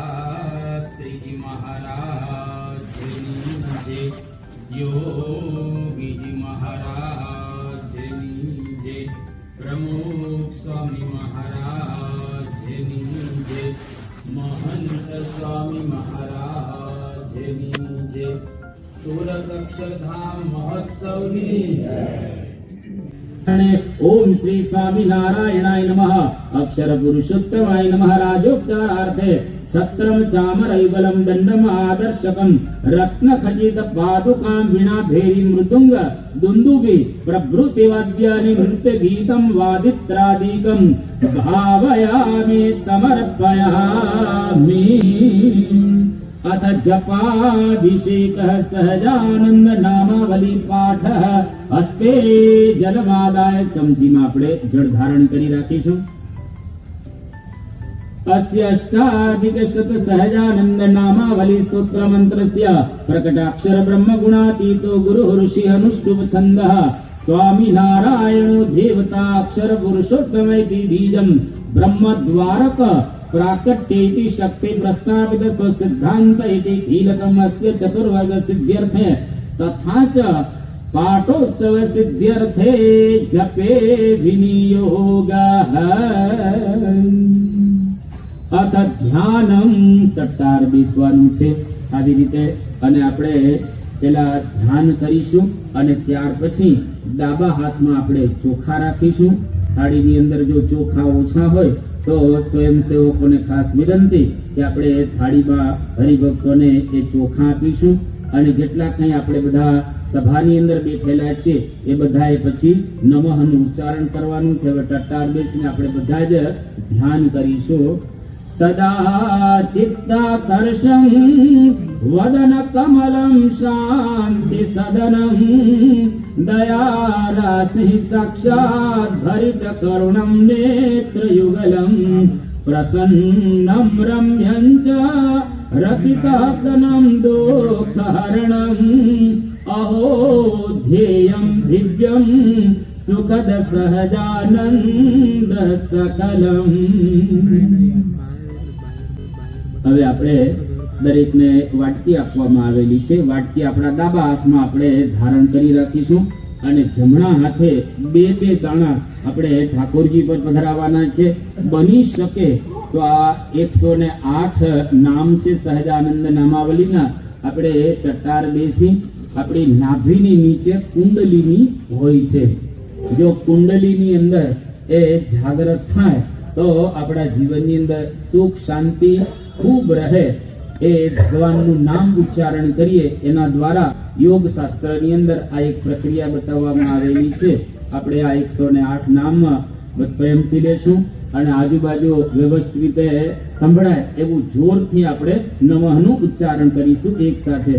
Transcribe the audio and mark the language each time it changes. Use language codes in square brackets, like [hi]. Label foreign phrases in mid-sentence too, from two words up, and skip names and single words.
[gu] શાસ્ત્રીજી મહારાજની જય, યોગીજી મહારાજની જય, પ્રમુખ સ્વામી મહારાજની જય, મહંત સ્વામી મહારાજની જય, સુરત અક્ષરધામ મહોત્સવની જય। [sa] ओम श्री स्वामी नारायणाय नमः। अक्षर पुरुषोत्तमाय नमः। राजोपचारार्थे छत्रम चामर युगलम दंडम आदर्शकम रत्न खचित पादुकां वीणा भेरी मृदुंग दुंदुभि प्रभृति वाद्यानि नृत्य गीतम वादित्रादिकं भावयामि समर्पयामि। अथ जपाभिषेकः सहजानंद नामावली पाठः हस्ते जलमादाय [gu] ચમચીમાં આપણે જળ ધારણ કરી રાખીશું। [sa] अस्य अष्टाधिकशत सहजानंद नामावली स्तोत्र मंत्रस्य प्रकटाक्षर ब्रह्म गुणातीतो गुरुः ऋषि अनुष्टुप छन्दः स्वामी नारायणो देवता अक्षर पुरुषोत्तमैति बीजं ब्रह्मद्वारक प्राकट्येति शक्ति प्रस्तावित स्वसिद्धान्त इति कीलकम् अस्य चतुर्वर्ग सिद्ध्यर्थे तथा च पाठोत्सव सिद्ध्यर्थे जपे विनियोगः। अथ ध्यानम [gu] ટટ્ટાર બેસવાનું છે આવી રીતે અને આપણે પેલા ધ્યાન કરીશું અને ત્યાર પછી ડાબા હાથમાં આપણે ચોખા રાખીશું। થાળીની અંદર જો ચોખા ઓછા હોય તો સ્વયંસેવકોને ખાસ વિનંતી કે આપણે થાળીમાં હરિભક્તોને એ ચોખા આપીશું અને જેટલા કંઈ આપણે બધા સભાની અંદર બેઠેલા છે એ બધાએ પછી નમઃનું ઉચ્ચારણ કરવાનું છે। હવે ટટ્ટાર બેસીને આપણે બધા જ ધ્યાન કરીશું। [sa] सदा चित्ताकर्षं वदन कमलं शांति सदनं दयाराशि साक्षात् भरित करुणं नेत्रयुगलं प्रसन्नं रम्यं च रसिकहसनं दुःखहरणम् अहो ध्येयं दिव्यं सुखद सहजानंद सकलम। [gu] હવે આપણે દરેકને વાટકી આપવામાં આવેલી છે। વાટકી આપણા ડાબા હાથમાં આપણે ધારણ કરી રાખીશું અને જમણા હાથે બે બે દાણા આપણે ઠાકોરજી પર પધરાવવાના છે। બની શકે તો આ 108 નામ છે સહજાનંદ નામાવલીના આપણે ટટ્ટાર બેસી આપણી નાભીની નીચે કુંડલીની હોય છે। જો કુંડલીની અંદર એ જાગૃત થાય તો આપણા જીવનની અંદર સુખ શાંતિ [hi] खूब रहे। [gu] ए भगवानનું નામ ઉચ્ચારણ કરીએ એના દ્વારા યોગ શાસ્ત્રની અંદર આ એક પ્રક્રિયા બતાવવામાં આવેલી છે। આપણે આ 108 નામ પ્રેમથી લેશું અને આજુબાજુ વ્યવસ્થિત રીતે સંભળાય એવું જોરથી આપણે નમઃનું ઉચ્ચારણ કરીશું એક સાથે।